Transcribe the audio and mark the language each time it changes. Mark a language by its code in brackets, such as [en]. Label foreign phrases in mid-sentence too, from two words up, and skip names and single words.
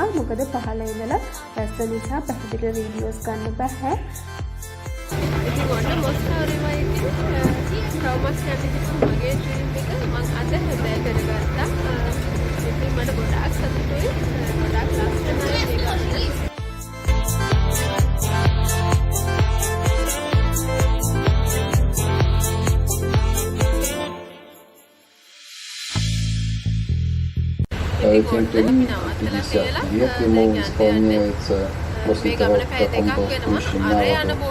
[si] මොකද පහළ ඉඳලා රැස්ස නිසා පැහැදිලි වීඩියෝස් ගන්න බෑ. ඉතින් ඔන්න මොස්කව් රිවර් එකේ රවුමක් යන්න මගේ ඩ්‍රීම් එක මම අද හැබැයි කරගත්තා. ඉතින් මට ගොඩාක් සතුටුයි. ගොඩාක් ලස්සනයි මේක. [ru] Тем временем 50 лет ему исполняется после того, как он был спущен на воду.